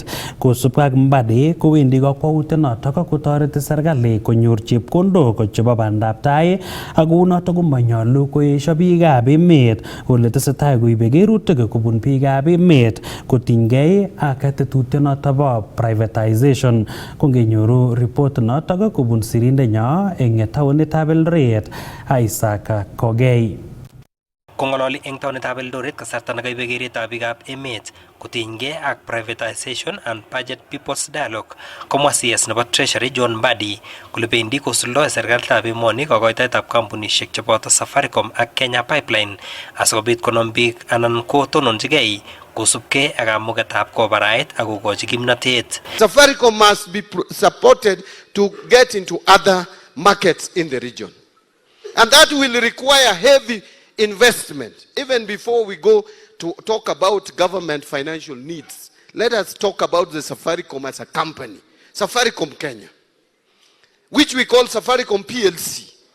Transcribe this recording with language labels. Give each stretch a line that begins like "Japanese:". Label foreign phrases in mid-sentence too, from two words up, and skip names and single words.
Kalenjin: Kosubkei ak Mbadi kowendi kakwautiet noto kotoreti serikali konyor chepkondok chebo bandab tai ak unoto komanyolu koesho biik biikab emet kole tesetai koibe kerutik kobun biikab emet kotinygei ak tetutyonoto bo privatization. Kongenyoru report notok kobun sirindenyo eng taonitab Eldoret Isaac Kogei. Kongololi eng taonitab Eldoret kasarta nekaibe keretab biikab emet kotinygei ak
English: privatization and budget people's dialogue,
Kalenjin: komwa CS nebo Treasury John Mbadi kole bendi kosuldoi serikalitab emoni kokoitoetab kampunishek cheboto Safaricom ak Kenya Pipeline asikobit konom biik anan kotononjigei kosubkei ak kamugetab kobarait ak kokochi kimnatet.
English: Safaricom must be supported to get into other markets in the region, and that will require heavy investment. Even before we go to talk about government financial needs, let us talk about the Safaricom as a company, Safaricom Kenya, which we call Safaricom PLC.